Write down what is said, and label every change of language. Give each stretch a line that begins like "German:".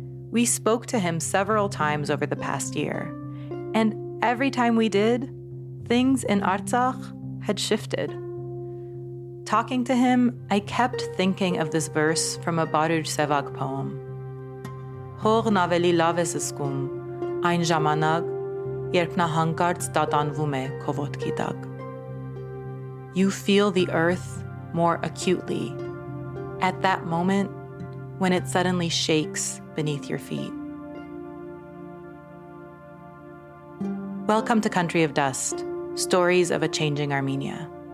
English: We spoke to him several times over the past year, and every time we did, things in Artsakh had shifted. Talking to him, I kept thinking of this verse from a Baruch Sevag poem.
Armenian: Հող նավելի լավ ես զգում, այն ժամանակ, երբ նա հանկարծ տատանվում է քո ոտքի տակ.
English: You feel the earth more acutely at that moment when it suddenly shakes beneath your feet. Welcome to Country of Dust, Stories of a Changing Armenia.